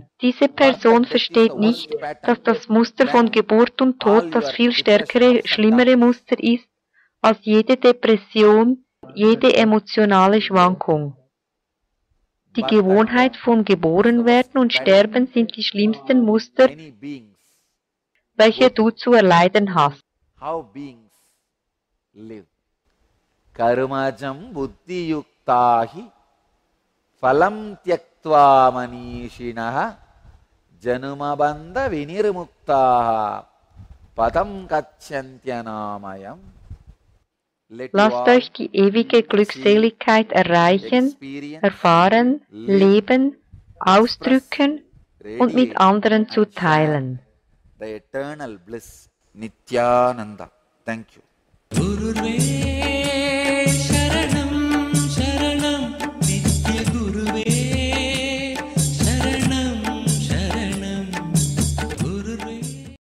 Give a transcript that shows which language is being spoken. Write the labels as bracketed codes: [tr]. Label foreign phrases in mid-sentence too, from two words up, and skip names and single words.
[de] Diese Person versteht nicht, dass das Muster von Geburt und Tod das viel stärkere, schlimmere Muster ist als jede Depression, jede emotionale Schwankung. Die Gewohnheit von Geboren werden und Sterben sind die schlimmsten Muster, welche du zu erleiden hast. [sa] कर्मजं बुद्धियुक्ता हि फलं त्यक्त्वा मनीषिणः जन्मबन्ध विनिर्मुक्ताः पदं गच्छन्त्यनामयम्. [de] Lasst euch die ewige Glückseligkeit erreichen, erfahren, leben, ausdrücken und mit anderen zu teilen. [en] The eternal bliss, Nityananda. Thank you. [sa] गुरवे शरणं शरणं नित्य गुरवे शरणं शरणं गुरवे.